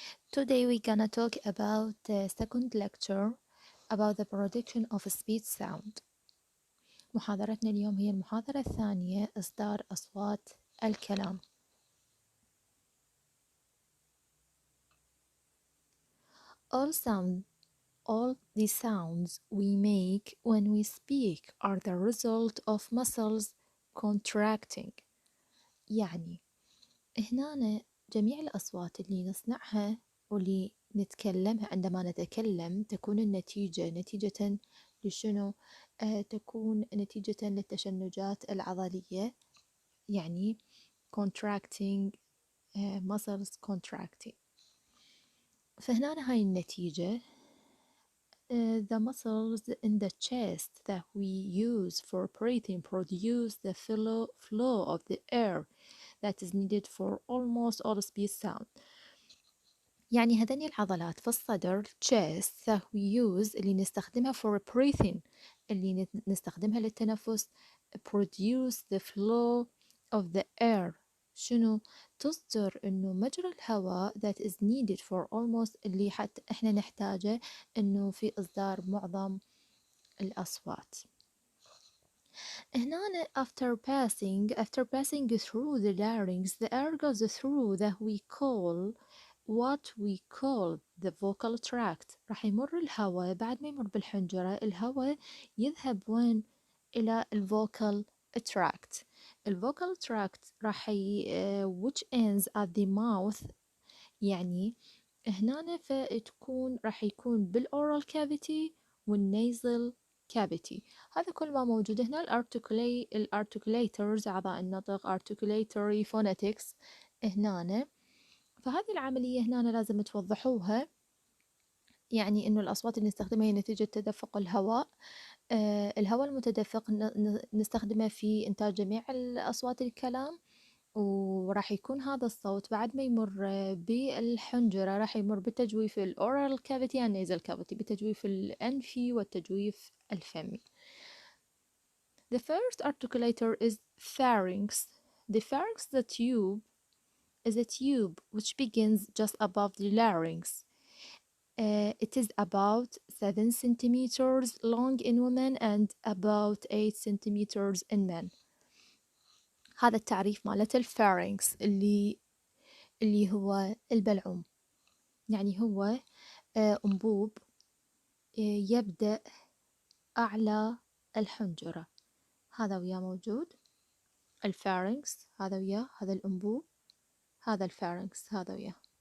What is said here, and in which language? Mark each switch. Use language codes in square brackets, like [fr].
[en] Today we're gonna talk about the second lecture about the production of speech sound. [ar] محاضرتنا اليوم هي المحاضرة الثانية إصدار أصوات الكلام. [en] All the sounds we make when we speak are the result of muscles contracting. [ar] يعني هنا جميع الأصوات اللي نصنعها واللي نتكلمها عندما نتكلم تكون النتيجة نتيجة لشنو؟ تكون نتيجة للتشنجات العضلية، يعني [en] contracting muscles contracting. [ar] فهنا هاي النتيجة [en] the muscles in the chest that we use for breathing produce the flow of the air that is needed for almost all speech sound. [ar] يعني هذني العضلات في الصدر [en] chest that we use [ar] اللي نستخدمها [en] for breathing، [ar] اللي نستخدمها للتنفس [en] produce the flow of the air. [ar] شنو؟ تصدر إنه مجرى الهواء [en] that is needed for almost [ar] اللي حتى إحنا نحتاجه إنه في إصدار معظم الأصوات. [en] هنا after passing through the larynx the air goes through that what we call the vocal tract. [ar] راح يمر الهواء بعد ما يمر بالحنجرة، الهواء يذهب وين؟ إلى الvocal tract. الvocal tract راح [en] which ends at the mouth، [ar] يعني هنا فتكون راح يكون بالoral cavity والnasal cavity. هذا كل ما موجود هنا. الارتكوليترز أعضاء النطق articulatory phonetics هنا. فهذه العملية هنا لازم توضحوها، يعني إنه الأصوات اللي نستخدمها هي نتيجة تدفق الهواء. الهواء المتدفق نستخدمه في إنتاج جميع الأصوات الكلام، وراح يكون هذا الصوت بعد ما يمر بالحنجرة راح يمر بالتجويف الأورال كافيتي [en] and nasal cavity، [ar] بالتجويف الأنفي والتجويف الفمي. [en] The first articulator is pharynx. The pharynx is a tube which begins just above the larynx. It is about 7 centimeters long in women and about 8 centimeters in men. [ar] هذا التعريف مالت الفارنكس اللي هو البلعوم، يعني هو أنبوب يبدأ أعلى الحنجرة. هذا وياه موجود الفارنكس، هذا وياه هذا الأنبوب، هذا الفارنكس هذا وياه.